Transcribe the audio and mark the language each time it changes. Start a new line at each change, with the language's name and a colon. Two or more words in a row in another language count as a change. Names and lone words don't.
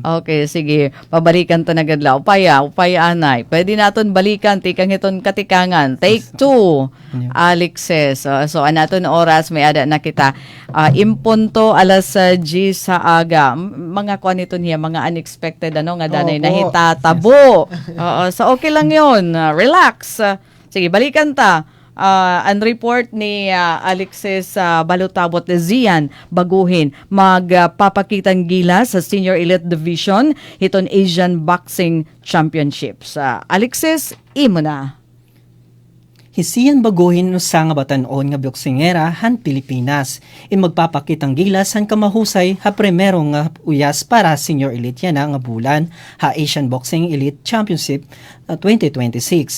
Waray: Okay, sige. Pabalikan to na gadla. Upaya anay. Pwede naton balikan, tikang iton katikangan.
English: Take 2. Alexes.
Waray: So, anaton oras, may ada na kita. Impunto alas G sa aga. Mga kuan ito niya, mga unexpected, nga danay Opo. nahitatabo. So,
Filipino: okay lang yun. Relax.
Waray: Sige, balikan ta. Ang report ni Alexis Balutabot Zian baguhin magpapakitang gila sa Senior Elite Division hiton Asian Boxing Championships. Alexis, imo na. Hisiyan baguhin no sa nga batanon nga boksingera han Pilipinas. Magpapakitang gilas han kamahusay ha primero nga uyas para Senior Elite yan nga bulan ha Asian Boxing Elite Championship 2026.